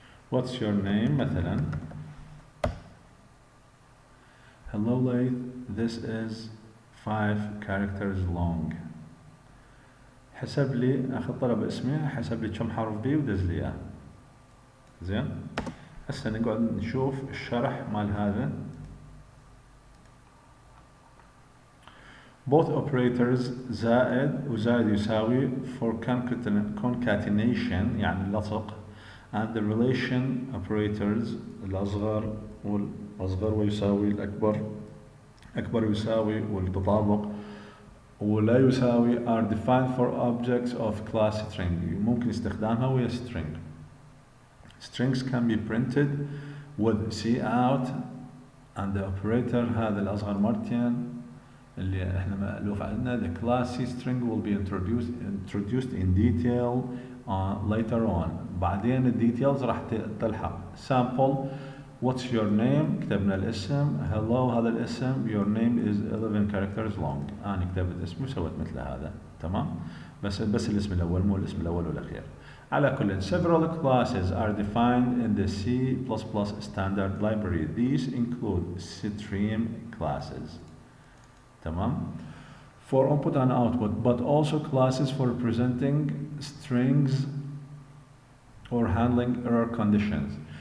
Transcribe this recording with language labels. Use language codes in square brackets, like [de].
[en] What's your name [ar] مثلا. [en] Hello Leith, this is 5 characters long. [ar] حسب لي، اخذ طلب اسمي، حسب لي كم حرف بيه ودز لي اياه. زين، هسه نقعد نشوف الشرح مال هذا. [en] both operators [ar] زائد وزائد يساوي [en] for concatenation [ar] يعني اللصق [en] and the relation operators [ar] الأصغر والأصغر ويساوي الأكبر، أكبر يساوي والتطابق ولا يساوي [en] are defined for objects of class string. [ar] ممكن استخدامها ويا string. [en] Strings can be printed with cout and the operator [ar] هذا الأصغر مرتين اللي احنا مألوف عندنا. [en] The class string will be introduced in detail later on. [ar] بعدين الديتيلز راح تلحق. [en] Sample what's your name، [ar] كتبنا الاسم. hello هذا الاسم. [en] your name is 11 characters long. [ar] أنا كتبت اسمي وسويت مثل هذا. تمام، بس الاسم الأول مو الاسم الأول والأخير. على كل [en] several classes are defined in the C++ standard library. These include stream classes. [ar] تمام. [en] For input and output, but also classes for representing strings or handling error conditions.